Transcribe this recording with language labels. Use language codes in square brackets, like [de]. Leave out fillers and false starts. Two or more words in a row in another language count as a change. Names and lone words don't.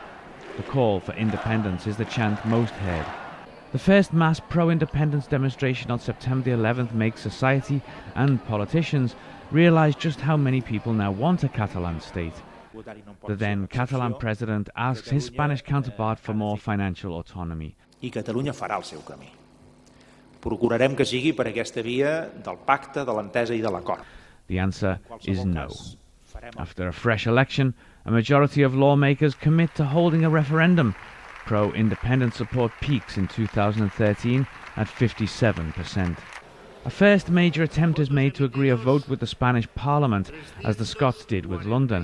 [en] The call for independence is the chant most heard. The first mass pro-independence demonstration on September the 11th makes society and politicians realise just how many people now want a Catalan state. The then Catalan president asks his Spanish counterpart for more financial autonomy. [ca] I Catalunya farà el seu camí. Procurarem que sigui per aquesta via del pacte, de l'entesa i de l'acord. [en] The answer is no. After a fresh election, a majority of lawmakers commit to holding a referendum. Pro-independence support peaks in 2013 at 57%. A first major attempt is made to agree a vote with the Spanish Parliament, as the Scots did with London.